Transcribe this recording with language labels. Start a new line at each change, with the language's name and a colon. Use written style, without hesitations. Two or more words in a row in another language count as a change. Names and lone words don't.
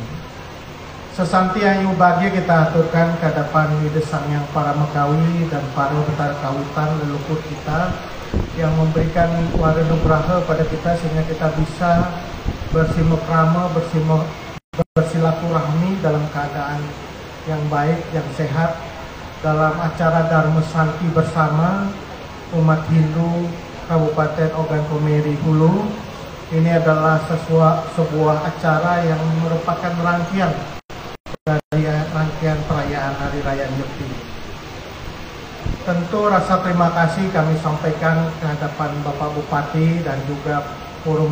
Indonesian: Sesanti ayu bahagia kita aturkan ke hadapan Widesang yang para Megawi dan para Betara Kawitan leluhur kita yang memberikan warenugraha pada kita sehingga kita bisa bersilaturahmi, bersilaturahmi dalam keadaan yang baik, yang sehat dalam acara Dharma Santi bersama umat Hindu Kabupaten Ogan Komiri Hulu. Ini adalah sebuah acara yang merupakan rangkaian dari rangkaian perayaan Hari Raya Nyepi. Tentu rasa terima kasih kami sampaikan ke hadapan Bapak Bupati dan juga forum